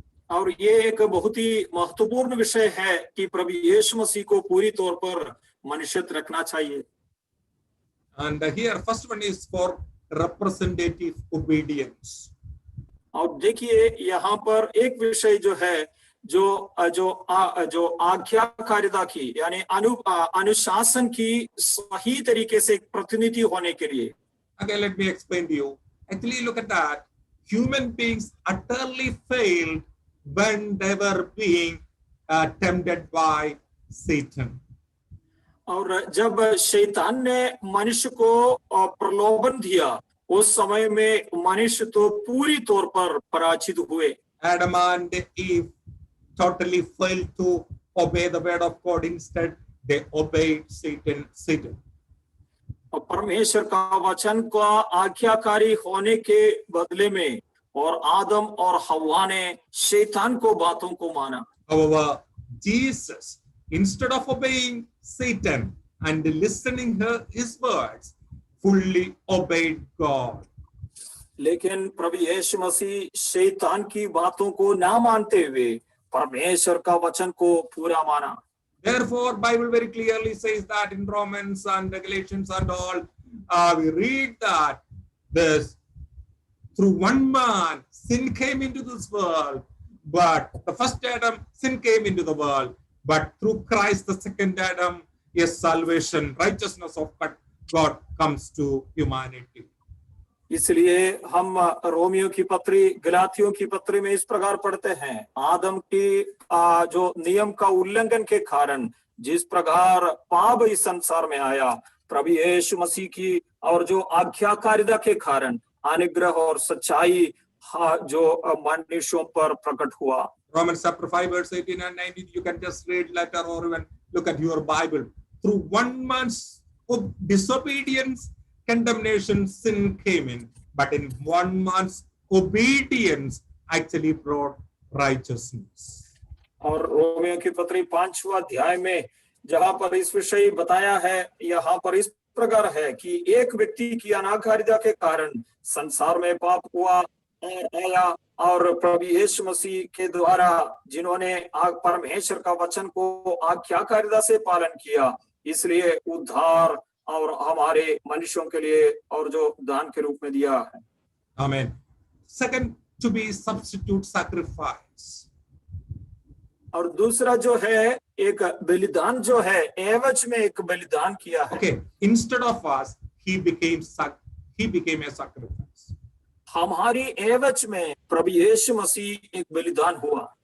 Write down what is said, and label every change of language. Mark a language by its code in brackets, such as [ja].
[hi] और ये एक बहुत ही महत्वपूर्ण विषय है कि प्रभु यीशु मसीह को पूरी तौर पर मनुष्य रखना चाहिए। [en] And here, first one is for representative obedience. [hi] और देखिए यहाँ पर एक विषय जो है जो आज्ञाकारिता की यानी अनुशासन की सही तरीके से प्रतिनिधि होने के लिए। [en] Okay, let me explain to you. Actually, look at that. Human beings utterly failed when they were being tempted by Satan. [hi] और जब शैतान ने मनुष्य को प्रलोभन दिया, उस समय में मनुष्य तो पूरी तौर पर पराजित हुए। [en] Adam and Eve totally failed to obey the word of God. Instead, they obeyed Satan. [hi] और परमेश्वर का वचन का आज्ञाकारी होने के बदले में और आदम और हव्वा ने शैतान को बातों को माना। [en] However, Jesus, instead of obeying Satan and listening his words, fully obeyed God. [hi] लेकिन प्रभु यीशु मसीह शैतान की बातों को ना मानते हुए परमेश्वर का वचन को पूरा माना। [en] Therefore, Bible very clearly says that in Romans and Galatians and all, we read that this through one man sin came into this world, but the first Adam sin came into the world, but through Christ the second Adam, yes, salvation, righteousness of God comes to humanity. [hi] इसलिए हम Romeo की पत्री, गलातियों की पत्री में इस प्रकार पढ़ते हैं, आदम की जो नियम का उल्लंघन के कारण जिस प्रकार पाप इस संसार में आया, प्रभु यीशु मसीह की और जो आज्ञाकारिता के कारण अनुग्रह और सच्चाई जो मनुष्यों पर प्रकट हुआ। [en] Romans chapter 5 verse 18 and 19, you can just read later or even look at your Bible. Through one man's disobedience, condemnation, sin came in, but in one man's obedience actually brought righteousness. [hi] और Romeo की पत्री 5वां अध्याय में जहां पर इस विषय बताया है, यहाँ पर इस प्रकार है कि एक व्यक्ति की अनाकारिता के कारण संसार में पाप हुआ और आया, और प्रभु यीशु मसीह के द्वारा जिन्होंने परमेश्वर का वचन को आज्ञाकारिता से पालन किया, इसलिए उद्धार और हमारे मनुष्यों के लिए और जो दान के रूप में दिया है। [en] Amen. Second, to be substitute sacrifice. [hi] और दूसरा जो है एक बलिदान जो है, एवज में एक बलिदान किया है। [en] Okay, instead of us, he became a sacrifice. [hi] हमारी एवज में प्रभु यीशु मसीह एक बलिदान हुआ।